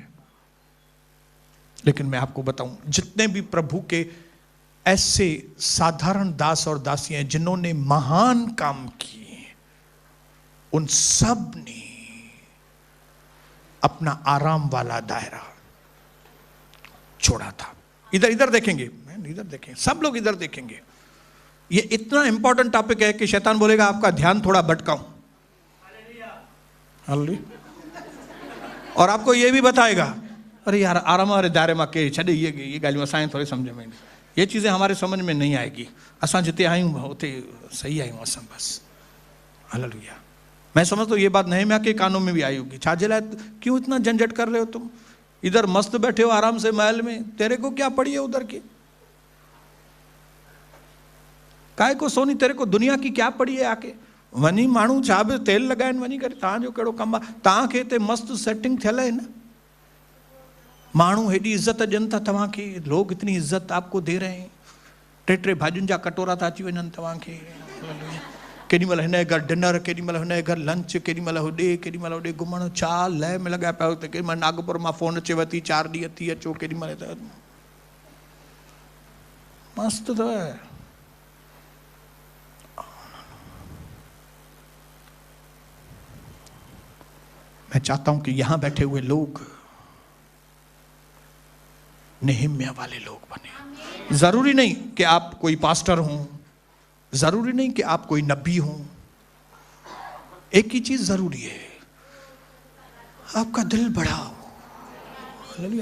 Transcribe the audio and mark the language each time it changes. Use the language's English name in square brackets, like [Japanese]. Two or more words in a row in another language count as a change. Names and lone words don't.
[Hindi] लेकिन मैं आपको बताऊं, जितने भी प्रभु के ऐसे साधारण दास और दासियां जिन्होंने महान काम किए, उन सब ने अपना आराम वाला दायरा छोड़ा था। इधर इधर देखेंगे, इधर देखेंगे, सब लोग इधर देखेंगे। ये इतना [English] important topic [Hindi] है कि शैतान बोलेगा आपका ध्यान थोड़ा भटकाऊं, और आपको ये भी बताएगा अरे यार आराम वाले दायरे में [Sindhi] के छॾे, ये ॻाल्हियूं असांखे थोड़ी समझ में, [Hindi] ये चीजें हमारे समझ में नहीं आएगी, [Sindhi] असां जिते आयूं उते सही आयूं असां, [Hindi] बस हालेलुया। मैं समझता हूँ ये बात नहम्याह के कानों में भी आई होगी, [Sindhi] छाजे लाए [Hindi] क्यों इतना झंझट कर रहे हो तुम, इधर मस्त बैठे हो आराम से महल में, तेरे को क्या पड़ी है उधर की, काय को सोनी, तेरे को दुनिया की क्या पड़ी है, [Sindhi] आके वनी माण्हू छा बि तेल लगाइन वनी करे, तव्हांजो कहिड़ो कमु आहे, तव्हांखे हिते मस्त सेटिंग थियल है ना, माण्हू हेॾी इज्जत ॾियनि था तव्हांखे, [Hindi] लोग इतनी इज्जत आपको दे रहे हैं, [Sindhi] टे टे भाॼियुनि जा कटोरा था अची वञनि तव्हांखे, केॾी महिल हिन जे घर डिनर, केॾी महिल हिन जे घर लंच, केॾी महिल होॾे, केॾी महिल होॾे घुमण, छा लय में लॻा पिया हुते, केॾी महिल नागपुर मां फोन अचेव थी 4 ॾींहं थी अचो, केॾी महिल त मस्त अथव। [Hindi] मैं चाहता हूं कि यहां बैठे हुए लोग नेहम्याह वाले लोग बने। जरूरी नहीं कि आप कोई पास्टर हों, जरूरी नहीं कि आप कोई नबी हों, एक ही चीज जरूरी है, आपका दिल बड़ा हो।